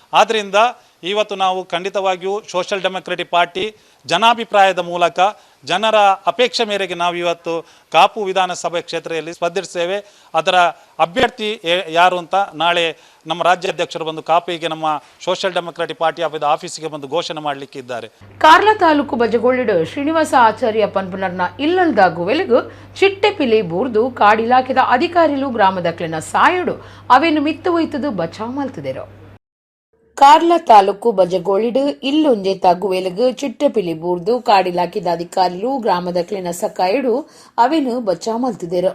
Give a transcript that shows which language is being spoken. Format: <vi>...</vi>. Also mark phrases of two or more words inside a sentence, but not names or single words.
<kn>ಆದ್ದರಿಂದ ಇವತ್ತು ನಾವು ಖಂಡಿತವಾಗಿಯೂ ಸೋಷಿಯಲ್ ಡೆಮೊಕ್ರೆಟಿಕ್ ಪಾರ್ಟಿ ಜನಾಭಿಪ್ರಾಯದ ಮೂಲಕ ಜನರ ಅಪೇಕ್ಷೆ ಮೇರೆಗೆ ನಾವು ಇವತ್ತು ಕಾಪು ವಿಧಾನಸಭೆ ಕ್ಷೇತ್ರದಲ್ಲಿ ಸ್ಪರ್ಧಿಸ್ತೇವೆ. ಅದರ ಅಭ್ಯರ್ಥಿ ಯಾರು ಅಂತ ನಾಳೆ ನಮ್ಮ ರಾಜ್ಯಾಧ್ಯಕ್ಷರು ಬಂದು ಕಾಪಿಗೆ ನಮ್ಮ ಸೋಷಿಯಲ್ ಡೆಮೊಕ್ರೆಟಿಕ್ ಪಾರ್ಟಿ ಆಫೀಸಿಗೆ ಬಂದು ಘೋಷಣೆ ಮಾಡಲಿಕ್ಕೆ ಇದ್ದಾರೆ.</kn> <tcy>ಕಾರ್ಲ ತಾಲೂಕು ಬಜಗೋಳಿಡು ಶ್ರೀನಿವಾಸ ಆಚಾರ್ಯ ಪನ್ಪುನರ್ನ ಇಲ್ಲಲ್ದಾಗು ವೆಲಗು ಚಿಟ್ಟೆ ಪಿಲಿ ಬೂರ್ದು ಕಾಡಿಲಾಖೆದ ಅಧಿಕಾರಿಗಳು ಗ್ರಾಮದಕ್ಲಿನ ಸಾಯಡು ಅವೇನು ಮಿತ್ತು ಒಯ್ತದು ಬಚಾವ್ ಮಲ್ತಿದೆರು. ಕಾರ್ಲ ತಾಲೂಕು ಬಜಗೋಳಿಡು ಇಲ್ಲೊಂಜೆ ತಗುವೆಲಗು ಚಿಟ್ಟಪಿಲಿ ಬೂರ್ದು ಕಾಡಿಲಾಕಿದ ಅಧಿಕಾರಿಗಳು ಗ್ರಾಮದಕ್ಲಿನ ಸಕಾಯಡು ಅವೇನು ಬಚಾವ್ ಮಲ್ತಿದೆರು.</tcy>